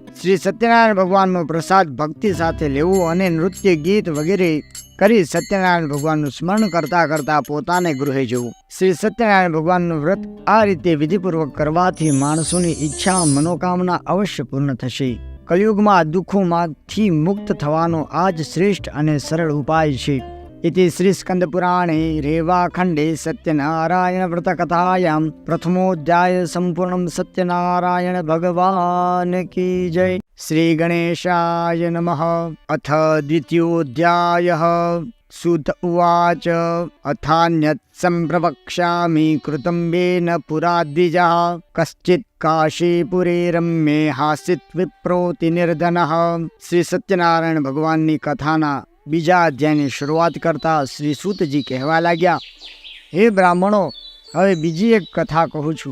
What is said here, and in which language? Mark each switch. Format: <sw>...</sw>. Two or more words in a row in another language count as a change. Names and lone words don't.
<gu>શ્રી સત્યનારાયણ ભગવાનનો પ્રસાદ ભક્તિ સાથે લેવો અને નૃત્ય, ગીત વગેરે કરી સત્યનારાયણ ભગવાનનું સ્મરણ કરતા કરતા પોતાને ગૃહે જવું. શ્રી સત્યનારાયણ ભગવાનનું વ્રત આ રીતે વિધિપૂર્વક કરવાથી માણસોની ઈચ્છા મનોકામના અવશ્ય પૂર્ણ થશે. કલયુગમાં દુઃખોમાંથી મુક્ત થવાનો આ જ શ્રેષ્ઠ અને સરળ ઉપાય છે.</gu> <sa>इति श्री स्कंद पुराणे रेवाखंडे सत्यनारायण व्रत कथायां प्रथमोऽध्याय संपूर्णं.</sa> <hi>सत्यनारायण भगवान की जय.</hi> <sa>श्री गणेशाय नमः. अथ द्वितीयोऽध्यायः. सूत उवाच अथान्यत संप्रवक्ष्यामि કૃतं वेन पुरा द्विजः कश्चित काशीपुरे रम्ये हासित विप्रोति निर्धनः.</sa> <gu>શ્રી સત્યનારાયણ ભગવાનની કથાના બીજા અધ્યાયની શરૂઆત કરતા શ્રી સૂતજી કહેવા લાગ્યા, હે બ્રાહ્મણો, હવે બીજી એક કથા કહું છું.</gu>